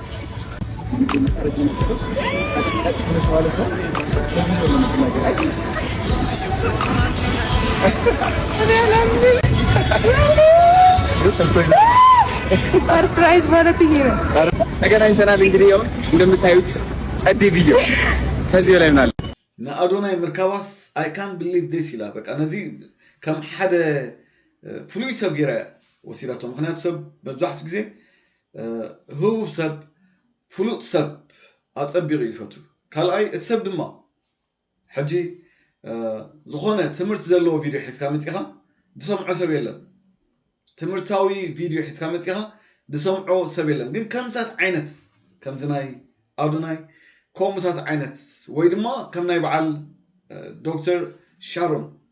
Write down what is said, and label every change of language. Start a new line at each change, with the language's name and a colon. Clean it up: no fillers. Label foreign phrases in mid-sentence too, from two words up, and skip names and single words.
Amharic: ሰርፕራይዝ ማለት ይሄ ነው። ተገናኝተናል። እንግዲህ ያው እንደምታዩት ጸዴ ቪዲዮ ከዚህ በላይ ምናል
Tigrinya: ንኣዶናይ ምርካባስ
English: I can believe this
Tigrinya: ኢላ በቃ ነዚ ከም ሓደ ፍሉይ ሰብ ጌራ ወሲዳቶ ምክንያቱ ሰብ መብዛሕትኡ ግዜ ህቡብ ሰብ ፍሉጥ ሰብ ኣፀቢቑ ይፈቱ ካልኣይ እቲ ሰብ ድማ ሕጂ ዝኾነ ትምህርቲ ዘለዎ ቪድዮ ሒዝካ መፂኻ ድሰምዖ ሰብ የለን ትምህርታዊ ቪድዮ ሒዝካ መፂኻ ድሰምዖ ሰብ የለን ግን ከምዛት ዓይነት ከምዚ ናይ ኣዶናይ ከምኡታት ዓይነት ወይ ድማ ከም ናይ በዓል ዶክተር ሻሮን